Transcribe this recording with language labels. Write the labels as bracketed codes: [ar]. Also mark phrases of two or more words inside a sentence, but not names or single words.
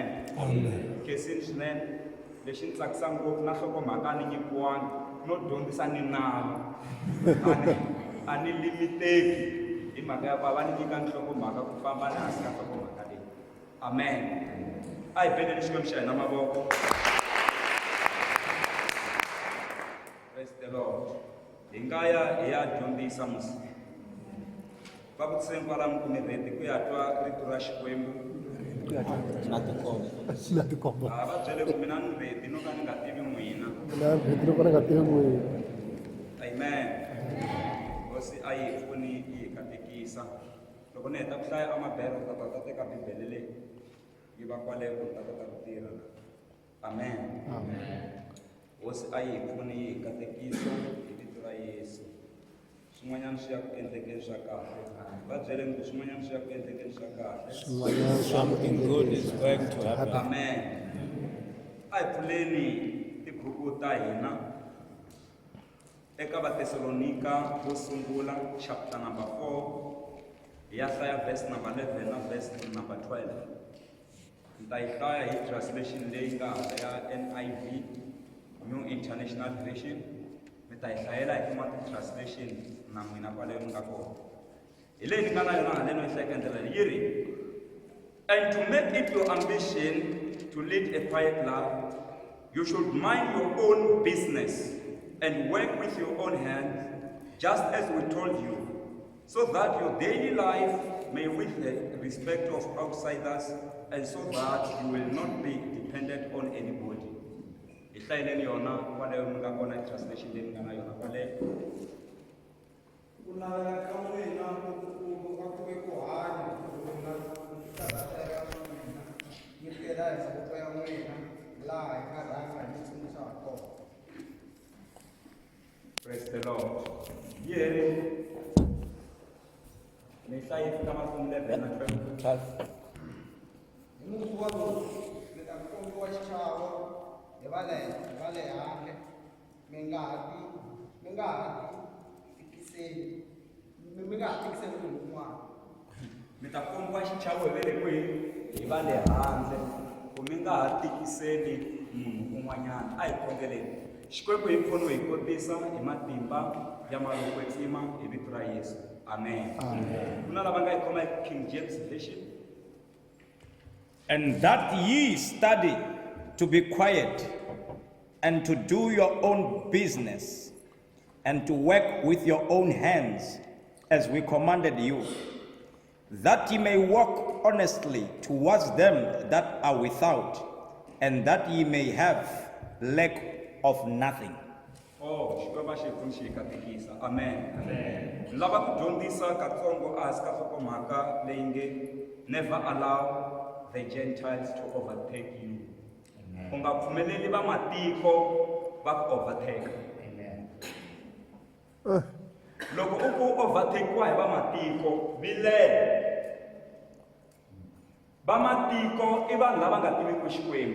[ts] Khensini swinene lexi ni tsakisa ngopfu na nhlokomhaka a ni nyikiwangi no dyondzisa ni nala a ni limiteki hi mhaka ya va ni nyika nhlokomhaka ku famba ni hansi ka nhlokomhaka leyi. Amen. A hi beneni xikwembu xa hina mavoko. [en] Praise the Lord. [ts] Hi nga ya hi ya dyondzisa musi va vutiseni kwalano ku ni redi ku ya twa rito ra xikwembu Na tikombo. va byele ku mina ni redi no ka ni nga tivi n'wina. Amen. Hosi a yi pfuni yi hi katekisa. Loko ni heta ku hlaya amabhero ta teka bibele leyi yi va kwale ku ta kota ku tirha. Amen. Hosi a yi pfuni yi hi katekisa hi vito ra Yesu. Swin'wanyana swi ya ku endlekeni swa kahle. Va byeleni ku swin'wanyana swi ya ku endlekeni swa kahle. [en] Something good is going to happen. [ts] Amen. A hi pfuleni tibuku ta hina eka Vathesalonika vo sungula [en] chapter number 4 [ts] hi ya hlaya [en] verse number 11 [ts] na [en] verse number 12. [ts] Ni ta yi hlaya hi translation leyi nga ya NIV, New International Version. Mi ta yi hlayela hi tin'wana translation na n'wina kwale mi nga kona. Hi leyi ni nga na yona haleno yi hlayeka ndlela leyi yi ri, [en] and to make it your ambition to lead a quiet life, you should mind your own business and work with your own hands, just as we told you, so that your daily life may win the respect of outsiders, and so that you will not be dependent on anybody. [ts] Hi hlayeleni yona kwaleyo mi nga kona translation leyi mi nga na yona kwaleyo. [en] Praise the Lord. [ts] Yeri ni hlayi fika makumu 11 na 12. Mi ta komba xichavo hi vele kwihi hi va le handle ku mi nga ha tikiseli munhu un'wanyana. A hi khongeleni xikwembu hi pfuni hi kotisa hi matimba ya maloko tsima hi vito ra Yesu. Amen. Ku na lava nga yi khoma King James Version. [en] And that ye study to be quiet and to do your own business and to work with your own hands as we commanded you, that ye may walk honestly towards them that are without, and that ye may have lack of nothing. [ts] Oh, xikwembu xi pfuni xi hi katekisa. Amen. Lava ku dyondzisa katsongo a hansi ka nhlokomhaka leyi nge [en] never allow the Gentiles to overtake you. [ts] U nga pfumeleli va matiko va ku overtake. Loko u ku overtakewa hi va matiko, vilela. Va matiko i vanhu lava nga tiviki Xikwembu.